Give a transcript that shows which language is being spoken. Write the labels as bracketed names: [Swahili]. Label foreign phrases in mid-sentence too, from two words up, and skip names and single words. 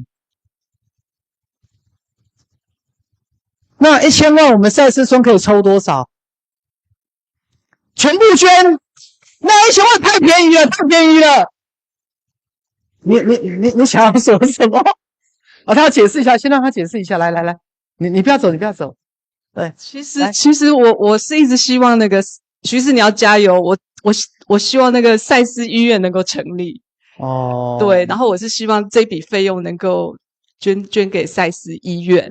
[Chinese] 那1000萬我們賽斯村可以抽多少？全部捐。那1000萬太便宜了，太便宜了。你想要說什麼？他要解釋一下，先讓他解釋一下。來，你不要走，你不要走。對，其實我是一直希望那個徐師你要加油，我希望那個賽斯醫院能夠成立哦，對，然後我是希望這筆費用能夠捐給賽斯醫院。